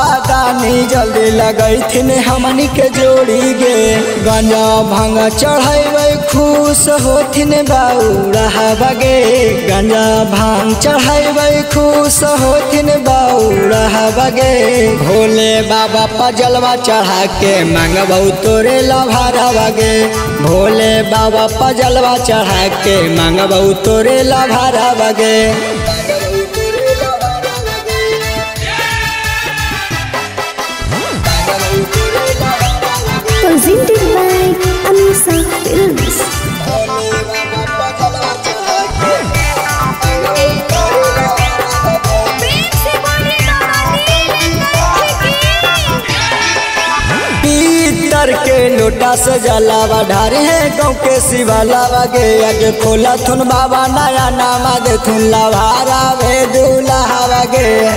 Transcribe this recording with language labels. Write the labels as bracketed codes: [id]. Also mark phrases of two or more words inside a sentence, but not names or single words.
[mag] दानी जल्दी लगैथिन हमनी के जोड़ी गे गंजा भांग चढ़ैबै खुश होथिन बाउरा बगे गंजा भांग चढ़ैबै खुश होथिन बाउरा बगे भोले बाबा पजलवा चढ़ा के मंगबऊ तोरे लभारा बगे भोले बाबा पजलवा चढ़ा के मंगबऊ तोरे लभारा बगे। [en] Presented by Anisa Films. [mag] पीतर के लोटा से जलावा ढारे हैं गाँव के शिवालावा गे अगे खोला थुन बाबा नया नामा दे थुन लभारा वे दूल्हा गे